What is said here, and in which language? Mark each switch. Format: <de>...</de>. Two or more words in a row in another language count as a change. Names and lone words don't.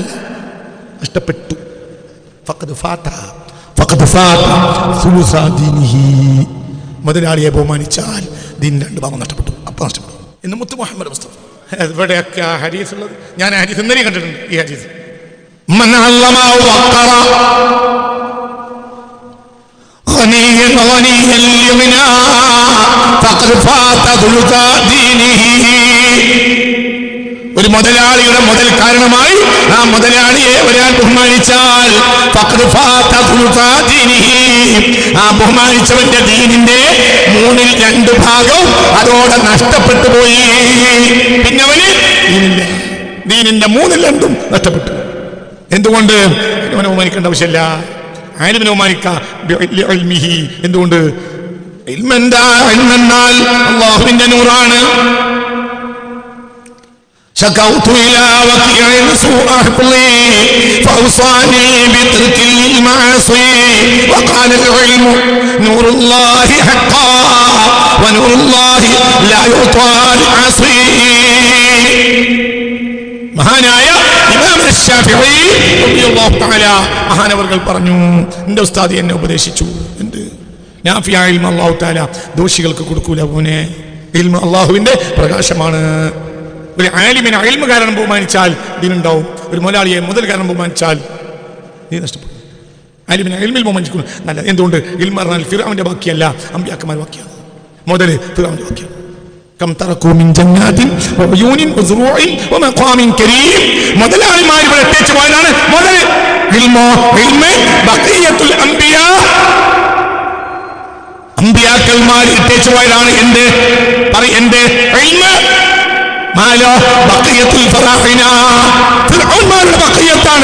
<ar>فقد فات ثلثا دينه.</ar> <ml>മുതലാളിയെ ബഹുമാനിച്ചാൽ ദീൻ 2 ഭാഗം നഷ്ടപ്പെട്ടു. അപ്പം നഷ്ടപ്പെട്ടു എന്ന് മുത്ത് മുഹമ്മദ് മുസ്തഫ. ഇവിടെയൊക്കെ ആ ഹദീസ് ഉള്ളത്. ഞാൻ ആ ഹദീസ് ഇന്നലെ കണ്ടിട്ടുണ്ട്. ഈ ഹദീസ്</ml> <ar>من علم وقر غنيا لغنى فقد فات ثلث دينه.</ar> <ml>ഒരു മുതലാളിയുടെ മുതൽ കാരണമായി ആ മുതലാളിയെ ഒരാൾ ബഹുമാനിച്ചാൽ</ml> <ar>فقد فات ثلث دينه,</ar> <ml>ആ ബഹുമാനിച്ചവന്റെ ദീനിന്റെ 2/3 ഭാഗം അതോടെ നഷ്ടപ്പെട്ടു പോയി. പിന്നെ അവന് ദീനിന്റെ 2/3 നഷ്ടപ്പെട്ടു. എന്തുകൊണ്ട്? അവനെ ബഹുമാനിക്കേണ്ട ആവശ്യമില്ല. ആലിമിനെ ബഹുമാനിക്കാം. എന്തുകൊണ്ട്? ഇൽമെന്നാൽ അല്ലാഹുവിന്റെ നൂറാണ്.</ml> <ar>شكوت إلى وكيع سوء حفظي فأوصاني بترك المعاصي وقال العلم نور الله حقا ونور الله لا يعطى لعاصي.</ar> <ml>മഹാനായ ഇമാം അശ്ശാഫിഈ</ml> <ar>رضي الله تعالى</ar> <ml>മഹാനവർകൾ പറഞ്ഞു, എൻ്റെ ഉസ്താദ് എന്നെ ഉപദേശിച്ചു. എന്ത്?</ml> <ar>نافع علم</ar> <ml>അല്ലാഹു തആല ദോഷികൾക്ക് കൊടുക്കൂല. മോനെ, ഇൽമ അല്ലാഹുവിന്റെ പ്രകാശമാണ്. ഒരു ആലിമിനെ ഇൽമ കാരണം ബഹുമാനിച്ചാൽ ദീനുണ്ടാവും. ഒരു മുതലാളിയെ മുതൽ കാരണം ബഹുമാനിച്ചാൽ ദീൻ നഷ്ടപ്പെടും. ആലിമിനെ ഇൽമിൽ ബഹുമാനിക്കുന്നു നല്ലത്. എന്തുകൊണ്ട്? ഇൽമ പറഞ്ഞാൽ ഫിർഔന്റെ ബാക്കിയല്ല, അമ്പിയാക്കന്മാർ ബാക്കിയാണ്. മുതൽ ഫിർഔന്റെ ബാക്കിയാണ്.</ml> <ar>كم تركوا من جنات وعيون وزروع ومقام كريم.</ar> <ml>മുതലാളിമാർ ഇവിടെ എത്തിച്ചു പോയതാണ് മുതൽ.</ml> <ar>بقية الأنبياء,</ar> <ml>അമ്പിയാക്കന്മാർ ഇട്ടേച്ചു പോയതാണ്. എന്ത് എന്ത് ഇൽമ?</ml> <ar>مال بقية الفراعنة,</ar> <ml>ഫിർഔൻമാരുടെ ബഖിയത്താണ്.</ml>